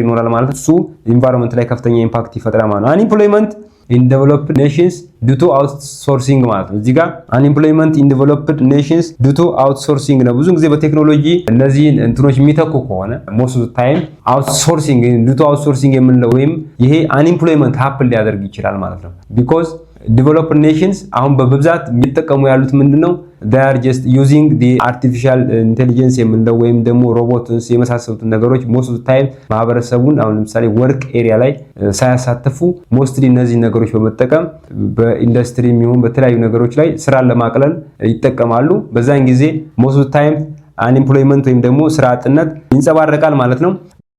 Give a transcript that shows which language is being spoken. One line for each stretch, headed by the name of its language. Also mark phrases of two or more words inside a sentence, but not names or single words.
Amharic: ይኖራል ማለት እሱ ኢንቫይሮንመንት ላይ ከፍተኛ ኢምፓክት ይፈጥራል ማለት ነው።
English: unemployment in developed nations due to outsourcing
Amharic: ማለት ነው። እዚህ ጋር
English: unemployment in developed nations due to outsourcing
Amharic: ነው። ብዙ ጊዜ በቴክኖሎጂ እነዚህን እንትኖች የሚተኩ ከሆነ
English: most of time outsourcing due to outsourcing
Amharic: የምንለው ወይም ይሄ
English: unemployment happen
Amharic: ሊያደርግ ይችላል ማለት ነው።
English: because developed nations
Amharic: አሁን በብዛት የሚጠቀሙ ያሉት ምንድነው?
English: they are just using the artificial intelligence
Amharic: የምንለው ወይም ደግሞ ሮቦትስ የመሳሰሉትን ነገሮች
English: most of the time
Amharic: ማህበረሰቡን አሁን ለምሳሌ
English: work area
Amharic: ላይ ሳያሳተፉ ሞስትሊ እነዚህ ነገሮች በመጠቀም በኢንዱስትሪ የሚሆን በተለያዩ ነገሮች ላይ ስራን ለማቅለል ይጠቀማሉ። በዛን ጊዜ
English: most of the time
Amharic: አንኢምፕሎይመንት ወይም ደግሞ ስራ አጥነት ይንጸባረቃል ማለት ነው።